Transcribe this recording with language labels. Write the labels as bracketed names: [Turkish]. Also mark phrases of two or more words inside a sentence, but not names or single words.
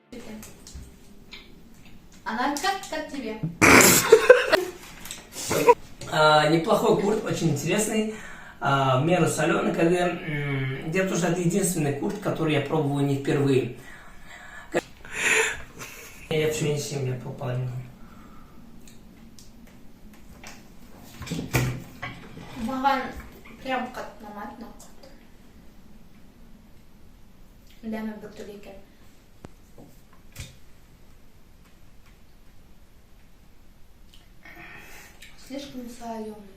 [Russian] Она как тебе? Неплохой курт, очень интересный, в меру соленый. Дело в том, что это единственный курт, который я пробую не впервые. Я все не съем, я половину. [Kazakh] Маған прям қатты ұнамады мына құрт. Дәмі біртүрлі екен. [Russian] Слишком соленый.